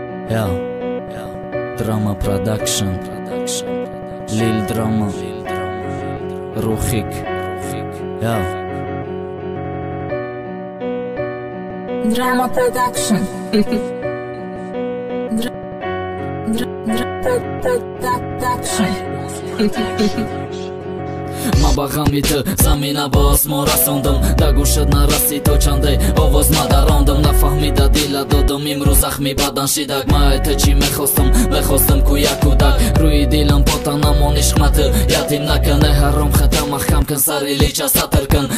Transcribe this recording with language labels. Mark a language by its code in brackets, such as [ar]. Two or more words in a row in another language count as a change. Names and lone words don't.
[ru] Я. Драма Продакшн. Лил Драма. Рухик. Я. Драма Продакшн. Дра-, дра-, дра-, Про-, Продакшн. [tg] Ма ба ғами ту замина ба осмон расондам, да гӯшат нараси то чанде овоз ма дарондам, нафаҳмида дила додам, имрӯз захми бадан шидак. Ма ай ту чӣ мехостам, мехостам ку як кӯдак, рӯи дилам потанамон ишқ ма ту ятим накане, ҳаром хата маҳкам кун, сари лича сатр кун.